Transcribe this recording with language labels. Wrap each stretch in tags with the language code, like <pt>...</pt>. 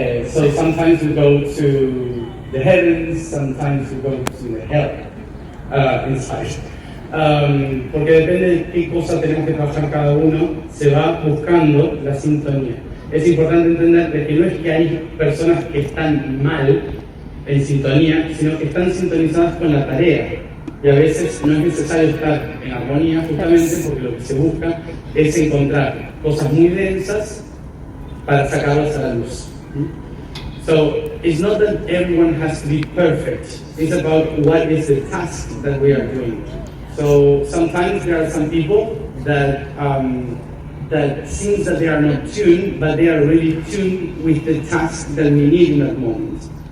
<en>So sometimes we go to the heavens, sometimes we go to the hell inside.</en> <es>Porque depende de qué cosa tenemos que trabajar cada uno, se va buscando la sintonía. Es importante entender que no es que hay personas que están mal en sintonía, sino que están sintonizadas con la tarea. Y a veces no es necesario estar en armonía justamente porque lo que se busca es encontrar cosas muy densas para sacarlas a la luz.</es> <en>So it's not that everyone has to be perfect. It's about what is the task that we are doing. So sometimes there are some people that that seems that they are not tuned, but they are really tuned with the task that we need in that moment.</en>